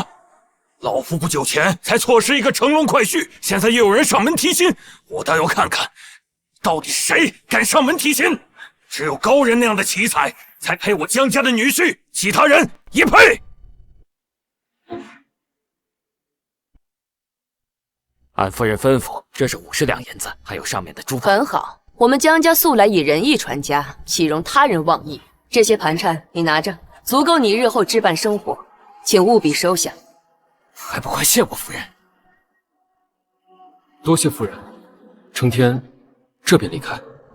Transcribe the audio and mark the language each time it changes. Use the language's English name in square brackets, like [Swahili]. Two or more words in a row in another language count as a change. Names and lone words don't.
[Chinese] 老夫不久前才錯失一個乘龍快婿，現在又有人上門提親，我倒要看看，到底是誰敢上門提親？只有高人那樣的奇才，才配我江家的女婿，其他人也配。按夫人吩咐，這是50 兩銀子，還有上面的珠寶。很好，我們江家素來以仁義傳家，豈容他人妄議。這些盤纏你拿着，足夠你日後置辦生活，請務必收下。還不快謝過夫人！多謝夫人。成天這便離開。